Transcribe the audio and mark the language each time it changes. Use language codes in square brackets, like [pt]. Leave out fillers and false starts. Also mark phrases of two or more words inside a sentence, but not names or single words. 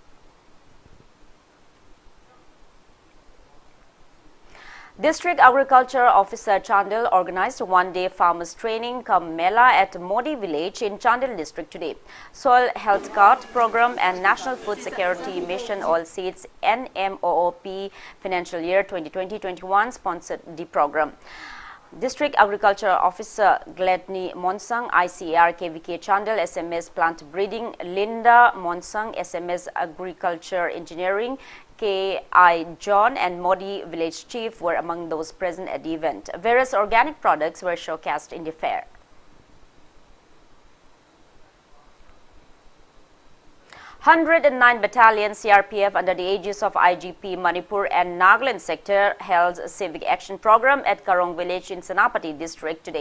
[en] District Agriculture Officer Chandil organized a one-day farmers training cum Mela at Modi village in Chandil district today. Soil Health Card Program and National Food Security Mission Oilseeds NMOOP financial year 2020-21 sponsored the program. District Agriculture Officer Gladney Monsang, ICAR KVK Chandel, SMS Plant Breeding, Linda Monsang, SMS Agriculture Engineering, K.I. John and Modi Village Chief were among those present at the event. Various organic products were showcased in the fair. 109 Battalion CRPF under the aegis of IGP Manipur and Nagaland sector held a civic action program at Karong village in Senapati district today.